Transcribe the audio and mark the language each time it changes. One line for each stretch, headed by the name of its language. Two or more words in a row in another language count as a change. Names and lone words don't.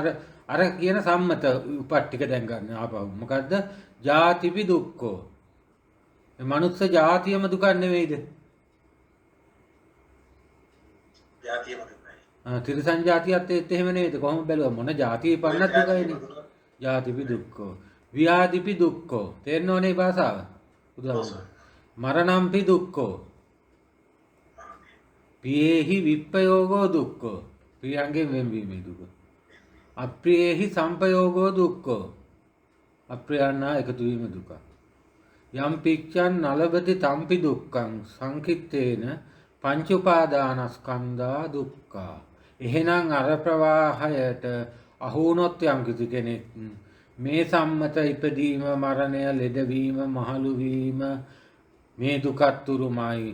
Sinhala: අර කියන සම්මත උපට්ටික දැන් ගන්න ආපහු. මොකද්ද?
Pali: ජාතිපි දුක්ඛෝ.
Sinhala: මේ මනුස්ස ජාතියම දුක නෙවෙයිද? ජාතියම දුකයි. තිරිසන් ජාතියත් ඒත් එහෙම නෙවෙයිද? කොහොම බැලුවා මොන ජාතිය පන්නත් දුකයිනේ.
Pali: ජාතිපි දුක්ඛෝ. ව්‍යාධිපි දුක්ඛෝ.
Sinhala: තේරෙන්න ඕනේ භාෂාව. උදාහරණ.
Pali: මරණම්පි දුක්ඛෝ. පියේහි විප්පයෝගෝ දුක්ඛෝ.
Sinhala: ප්‍රියංගෙන් වෙන්වීමේ දුක.
Pali: අප්‍රියේහි සම්පයෝගෝ දුක්ඛෝ.
Sinhala: අප්‍රියන්නා එකතු වීම දුක.
Pali: යම් පිච්ඡන් නලබති තම්පි දුක්ඛං සංකිට්ඨේන පංච උපාදානස්කන්ධා දුක්ඛා.
Sinhala: එහෙනම් අර ප්‍රවාහයට අහු වුණොත් යම් කිසි කෙනෙක් මේ සම්මත ඉපදීම මරණය ලෙඩවීම මහලු වීම මේ දුකත් උරුමයි.